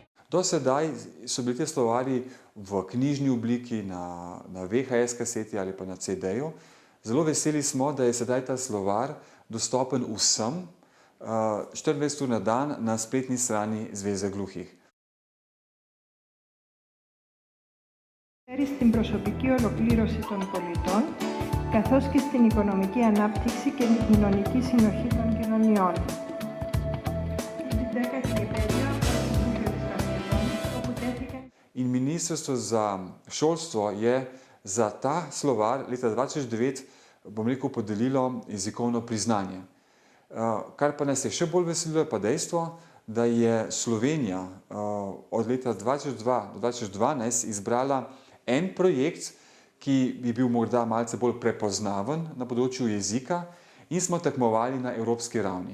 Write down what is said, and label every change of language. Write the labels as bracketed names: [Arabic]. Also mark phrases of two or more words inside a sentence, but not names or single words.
[Slovenian] Do sedaj so bili ti slovarji v knjižni obliki, na VHS kaseti ali pa na CD-ju. Zelo veseli smo, da je sedaj ta slovar dostopen vsem 24 ur na dan na spletni strani Zveze gluhih. [Greek] Στην προσωπική ολοκλήρωση των πολιτών, καθώς και στην οικονομική ανάπτυξη και την κοινωνική συνοχή των κοινωνιών. [Slovenian] In Ministrstvo za šolstvo je za ta slovar leta 2009, bom rekel, podelilo jezikovno priznanje. Kar pa nas je še bolj veselilo, je pa dejstvo, da je Slovenija od leta 2002 do 2012 izbrala en projekt, ki bi bil morda malce bolj prepoznaven na področju jezika, in smo tekmovali na evropski ravni.